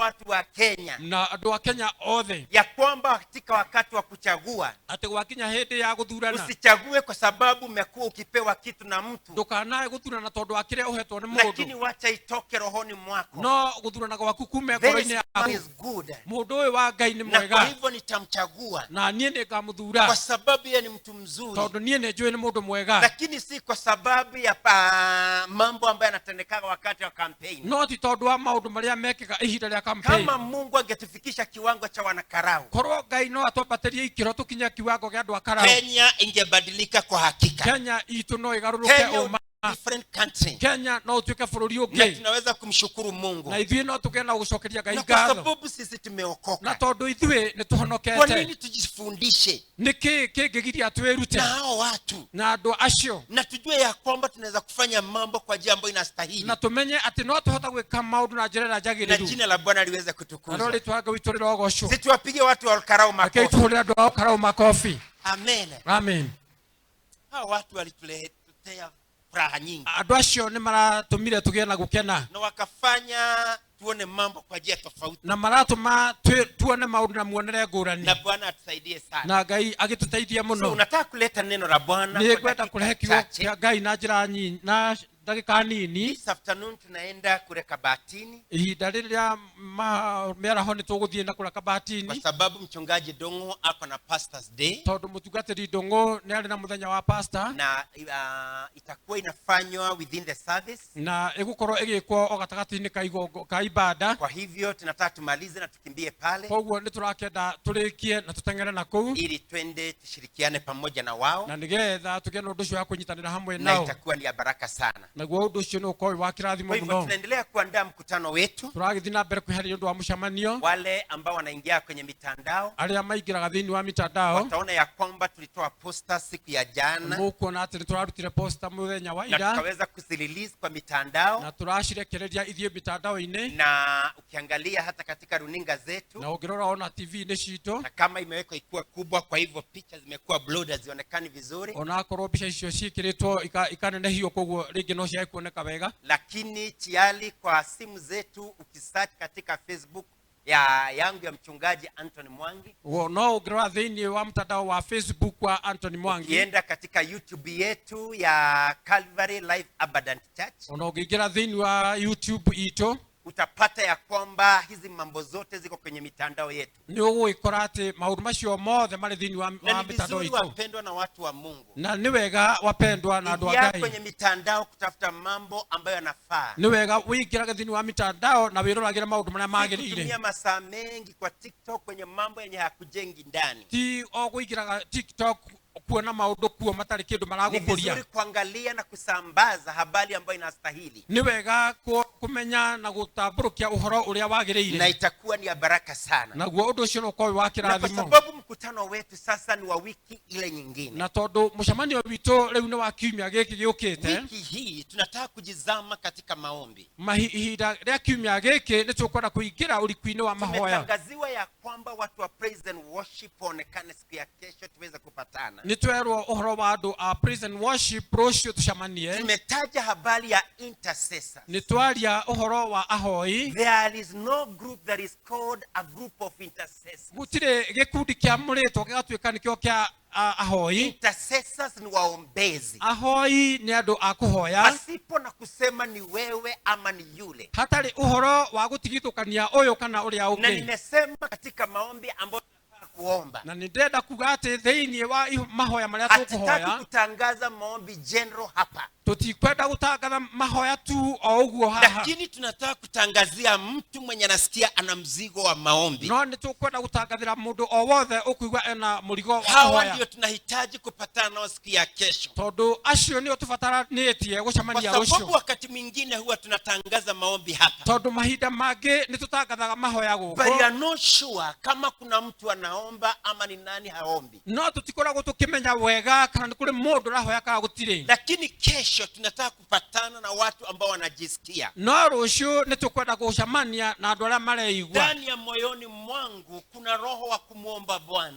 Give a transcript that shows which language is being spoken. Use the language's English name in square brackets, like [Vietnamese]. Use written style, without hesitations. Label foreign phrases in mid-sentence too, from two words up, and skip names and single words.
[Swahili] watu wa Kenya [Kikuyu] na andu a Kenya othe [Swahili] ya kwamba katika wakati wa kuchagua [Kikuyu] ati gwakinya hindi ya guthurana [Swahili] usichague kwa sababu umekuwa ukipewa kitu na mtu, [Kikuyu] ndukanae guthurana tondu akire uhetwo ni [Swahili] lakini [Kikuyu] mundu, [Swahili] wacha itoke rohoni mwako. [Kikuyu] no guthurana gwaku kume [English] This [Kikuyu] ngoro-ini [English] man [Kikuyu] yaku. [English] is good, [Kikuyu] Mundu uyu wa Ngai ni [Swahili] na kwa [Kikuyu] mwega [Swahili] hivyo nitamchagua [Kikuyu] na nie ningamuthura [Swahili] kwa sababu yeye ni mtu mzuri, [Kikuyu] tondu nie ni njui ni mundu mwega, [Swahili] lakini si kwa sababu ya mambo ambayo yanatendeka wakati wa campaign. [Kikuyu] no ti tondu wa maundu maria mekika ihinda ria campaign. [Swahili] Kama Mungu angetufikisha kiwango cha wanakarau, [Kikuyu] korwo Ngai no atwambatirie ikiro tukinya kiwango gia andu a Karau, [Swahili] Kenya ingebadilika kwa hakika. [Kikuyu] Kenya itu no igaruruke Kenya uma. [English] different country. [Kikuyu] Kenya no tuike bururi [Swahili] Na [Kikuyu] ungi, [Swahili] tunaweza kumshukuru Mungu. [Kikuyu] na ithuĩ no tugĩe na gũcokeria Ngai [Swahili] Na kwa [Kikuyu] ngatho, [Swahili] sababu sisi na tumeokoka, [Kikuyu] tondu ithuĩ nĩ [Swahili] kwa [Kikuyu] tũhonokete, [Swahili] nini tujifundishe [Kikuyu] nĩkĩ kĩngĩgiria twĩrute [Swahili] na hao watu [Kikuyu] na andũ acio, [Swahili] na tujue ya kwamba tunaweza kufanya mambo kwa njia ambayo inastahili, [Kikuyu] na tũmenye atĩ no tũhota gwĩka maũndũ na njĩra ĩrĩa [Swahili] na [Kikuyu] njagĩrĩru, [Swahili] jina la Bwana liweze [Kikuyu] na no [Swahili] kutukuzwa. [Kikuyu] rĩtwa Ngai witũ rĩrogocwo. [Swahili] Sisi tuwapige watu wa Karau [Kikuyu] Rekei [Swahili] makofi. [Kikuyu] tũhũrĩre andũ ao Karau makobi. [Swahili] Amen. [Kikuyu] Amen. [Swahili] Hao watu walituletea furaha nyingi [Kikuyu] Andũ acio nĩ maratũmire tũgĩe na gũkena, [Swahili] na wakafanya tuone mambo kwa njia tofauti, [Kikuyu] na maratũma tuone maũndũ na muonere ngũrani, [Swahili] na Bwana atusaidie sana. [Kikuyu] na Ngai agĩtũteithia [Swahili] So [Kikuyu] mũno. [Swahili] unataka kuleta neno la Bwana [Kikuyu] Nĩ [Swahili] kwa [Kikuyu] ngwenda [Swahili] dakika [Kikuyu] kũrehe kiugo [Swahili] chache. [Kikuyu] kĩa Ngai na njĩra nyinyi na ndagĩka nini. [English] This afternoon [Swahili] tunaenda kule Kabatini [Kikuyu] Ihinda rĩrĩa mĩaraho nĩ tũgũthiĩ na kũrĩa [Swahili] kwa [Kikuyu] Kabatini, [Swahili] sababu mchungaji Dongo ako na [English] Pastors Day, [Kikuyu] tondũ mũtungatĩri Ndũng'ũ nĩ arĩ na mũthenya wa pastor, [Swahili] na itakuwa inafanywa [English] within the service. [Kikuyu] na ĩgũkorwo ĩgĩkwo o gatagatĩ-inĩ ka ibada. [Swahili] Kwa hivyo tunataka tumalize na tukimbie pale [Kikuyu] Koguo nĩ tũrakĩenda tũrĩkie na tũteng'ere na kũu, [Swahili] ili twende tushirikiane pamoja na wao, [Kikuyu] na nĩgetha tũgĩe na ũndũ ũcio wa kũnyitanĩra hamwe [Swahili] na nao, itakuwa ni ya baraka sana. [Kikuyu] naguo ũndũ ũcio nĩ ũkorwo wĩ wa kĩrathimo [Swahili] Kwa hivyo [Kikuyu] mũno. [Swahili] tunaendelea kuandaa mkutano wetu. [Kikuyu] Tũragĩthiĩ na mbere kwĩharĩria nĩ ũndũ wa mũcemanio. [Swahili] Wale ambao wanaingia kwenye mitandao [Kikuyu] Arĩa maingĩraga thĩinĩ wa mitandao [Swahili] wataona ya kwamba tulitoa posta siku ya jana [Kikuyu] mũkuona atĩ nĩ tũrarutire posta mũthenya wa [Swahili] na [Kikuyu] ira, [Swahili] tukaweza kuzirelease kwa mitandao, [Kikuyu] na tũracirekereria ithiĩ mitandao-inĩ, [Swahili] na ukiangalia hata katika runinga zetu, [Kikuyu] na ũngĩrora ona TV-inĩ citũ, [Swahili] na kama imewekwa ikuwa kubwa, kwa hivyo picha zimekuwa blurred, hazionekani vizuri, [Kikuyu] ona akorwo mbica icio ciĩkĩrĩtwo ikanenehio, koguo rĩngĩ no ciage kuoneka wega, [Swahili] lakini tiali kwa simu zetu ukisearch katika Facebook yangu ya mchungaji Anthony Mwangi, [Kikuyu] no ũngĩrora thĩinĩ wa mtandao wa Facebook wa Anthony Mwangi, [Swahili] ukienda katika YouTube yetu ya Calvary Life Abundant Church, [Kikuyu] ona ũngĩingĩra thĩinĩ wa YouTube itũ, [Swahili] utapata ya kwamba hizi mambo zote ziko kwenye mitandao yetu. [Kikuyu] nĩ ũgũgĩkora atĩ maũndũ macio mothe marĩ thĩinĩ wa [Swahili] Na ni [Kikuyu] mitandao [Swahili] vizuri [Kikuyu] itũ, [Swahili] wapendwa na watu wa Mungu, [Kikuyu] na nĩ wega wapendwa na andũ a [Swahili] ingia [Kikuyu] Ngai, [Swahili] kwenye mitandao kutafuta mambo ambayo yanafaa. [Kikuyu] nĩ wega wĩingĩrage thĩinĩ wa mitandao na wĩroragĩre maũndũ marĩa magĩrĩire, [Swahili] Kutumia masaa mengi kwa TikTok kwenye mambo yenye hakujengi ndani. [Kikuyu] ti o gũingĩraga TikTok kuona maũndũ kuo matarĩ kĩndũ [Swahili] Ni [Kikuyu] maragũkũria. [Swahili] vizuri kuangalia na kusambaza habari ambayo inastahili, [Kikuyu] Nĩ wega kũmenya na gũtambũrũkia ũhoro ũrĩa [Swahili] na [Kikuyu] wagĩrĩire, [Swahili] itakuwa ni ya baraka sana. [Kikuyu] naguo ũndũ ũcio nĩ ũkorwo wĩ wa [Swahili] Na kwa [Kikuyu] kĩrathimo, [Swahili] sababu mkutano wetu sasa ni wa wiki ile nyingine, [Kikuyu] na tondũ mũcemanio witũ rĩu nĩ wa kiumia gĩkĩ gĩũkĩte, [Swahili] wiki hii tunataka kujizama katika maombi. [Kikuyu] ihinda rĩa kiumia gĩkĩ nĩ tũkwenda kũingĩra ũriku-inĩ wa mahoya. [Swahili] Tumetangaziwa ya kwamba watu wa [English] praise and worship [Swahili] waonekane siku ya kesho tuweze kupatana. [Kikuyu] Nĩ twerwo ũhoro wa andũ a [English] praise and worship [Kikuyu] rũciũ tũcemanie, [Swahili] Tumetaja habari ya intercessors. [Kikuyu] nĩ twaria ũhoro wa ahoi. [English] There is no group that is called a group of intercessors. [Kikuyu] Gũtirĩ gĩkundi kĩa mũrĩtwo gĩgatuĩka nĩkĩo kĩa ahoi. [Swahili] Intercessors ni waombezi, [Kikuyu] Ahoi nĩ andũ a kũhoya, [Swahili] pasipo na kusema ni wewe ama ni yule. [Kikuyu] hatarĩ ũhoro wa gũtigithũkania ũyũ kana ũrĩa [Swahili] Na [Kikuyu] ũngĩ. [Swahili] nimesema katika maombi ambayo tunataka kuomba, [Kikuyu] Na nĩ ndenda kuga atĩ thĩinĩ wa mahoya marĩa [Swahili] hatutaki [Kikuyu] tũkũhoya, [Swahili] kutangaza maombi general hapa, [Kikuyu] tũtikwenda gũtangatha mahoya tu o ũguo haha, [Swahili] lakini tunataka kutangazia mtu mwenye anasikia ana mzigo wa maombi. [Kikuyu] no nĩ tũkwenda gũtangathĩra mũndũ o wothe ũkũigua ena mũrigo wa [Swahili] Hawa [Kikuyu] kũhoya, [Swahili] ndio tunahitaji kupatana nao siku ya kesho, [Kikuyu] tondũ acio nĩo tũbataranĩtie [Swahili] kwa [Kikuyu] gũcemania [Swahili] sababu [Kikuyu] rũciũ, [Swahili] wakati mwingine huwa tunatangaza maombi hapa, [Kikuyu] tondũ mahinda mangĩ nĩ tũtangathaga mahoya [English] but you [Kikuyu] gũkũ, [English] are not sure [Swahili] kama kuna mtu anaomba anaomba ama ni nani haombi. [Kikuyu] no tutikoragwo tukimenya wega kana kuri mundu rahoya kana gutire. [Swahili] Lakini kesho tunataka kupatana na watu ambao wanajisikia [Kikuyu] no rucio nitukwenda gucamania na andu aria mareigua [Swahili] ndani ya moyoni mwangu kuna roho wa kumuomba Bwana.